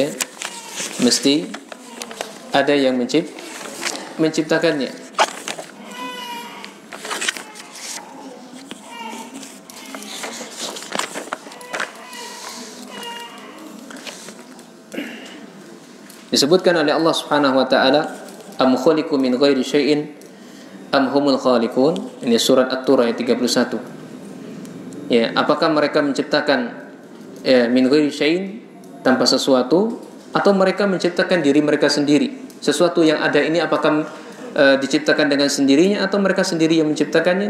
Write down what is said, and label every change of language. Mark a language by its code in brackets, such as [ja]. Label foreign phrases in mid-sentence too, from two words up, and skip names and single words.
[id] Mesti ada yang menciptakannya. Disebutkan oleh Allah [ar] سبحانه وتعالى, أم خلقوا من غير شيء أم هم الخالقون. [id] Ini surat At-Tur ayat 31. Ya, apakah mereka menciptakan [ar] من غير شيء, [id] tanpa sesuatu, atau mereka menciptakan diri mereka sendiri? Sesuatu yang ada ini apakah diciptakan dengan sendirinya atau mereka sendiri yang menciptakannya?